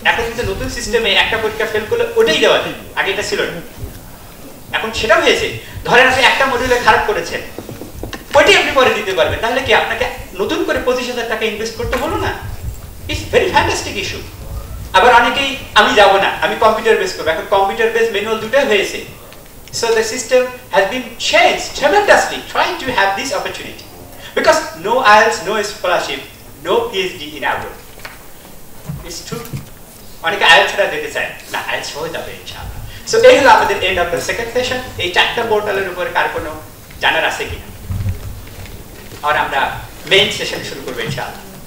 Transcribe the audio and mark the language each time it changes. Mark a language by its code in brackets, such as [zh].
[bn] এখন কিন্তু নতুন সিস্টেমে একটা পরীক্ষা ফেল করলে ওটাই দেওয়া যায়, আগে এটা ছিল না, এখন সেটা হয়েছে। ধরেন আপনি একটা মডিউলে খারাপ করেছেন, ওইটাই আপনি পরে দিতে পারবেন, তাহলে কি আপনাকে নতুন করে 25,000 টাকা ইনভেস্ট করতে হলো না? [en] It's very fantastic issue. [bn] আবার অনেকেই আমি যাব না, আমি কম্পিউটার বেস করবো, এখন কম্পিউটার বেস ম্যানুয়াল দুটোই হয়েছে। [en] So the system has been changed tremendously. Try to have this opportunity because no IELTS, no scholarship, no PhD in abroad. It's true. [bn] অনেকে IELTS ছাড়া দিতে চায় না, IELTS হয়ে যাবে ইনশাআল্লাহ। সো এই হলো আমাদের end of the second session. এই চারটা পোর্টালের উপরে কার কোনো জানার আছে কিনা? আর আমরা মেইন সেশন শুরু করবো ইনশাআল্লাহ।